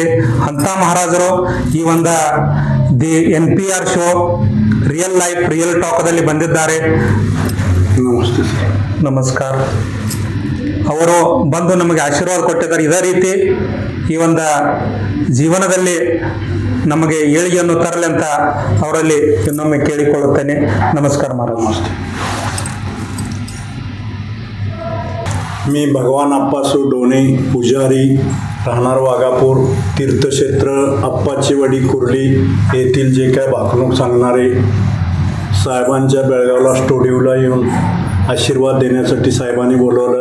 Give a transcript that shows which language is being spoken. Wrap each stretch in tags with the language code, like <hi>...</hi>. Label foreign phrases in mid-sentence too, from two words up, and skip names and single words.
<kn>ಅಂಥ ಮಹಾರಾಜರು ಈ ಒಂದು ದಿ NPR ಶೋ ರಿಯಲ್ ಲೈಫ್ ರಿಯಲ್ ಟಾಕ್ದಲ್ಲಿ ಬಂದಿದ್ದಾರೆ. ನಮಸ್ತೆ ಸರ್. ನಮಸ್ಕಾರ. ಅವರು ಬಂದು ನಮಗೆ ಆಶೀರ್ವಾದ ಕೊಟ್ಟಿದ್ದಾರೆ. ಇದೇ ರೀತಿ ಈ ಒಂದು ಜೀವನದಲ್ಲಿ ನಮಗೆ ಏಳಿಗೆಯನ್ನು ತರಲಿ ಅಂತ ಅವರಲ್ಲಿ ಇನ್ನೊಮ್ಮೆ ಕೇಳಿಕೊಳ್ಳುತ್ತೇನೆ. ನಮಸ್ಕಾರ ಮಹಾರಾಜ್.</kn> <mr>नमस्ते. मी भगवान अप्पासो डोने पुजारी, राहणार वाघापूर, तीर्थक्षेत्र अप्पाचीवाडी कुर्ली येथील जे काय भाकणूक सांगणारे साहेबांच्या बेळगावला स्टुडिओला येऊन आशीर्वाद देण्यासाठी साहेबांनी बोलवलं.</mr>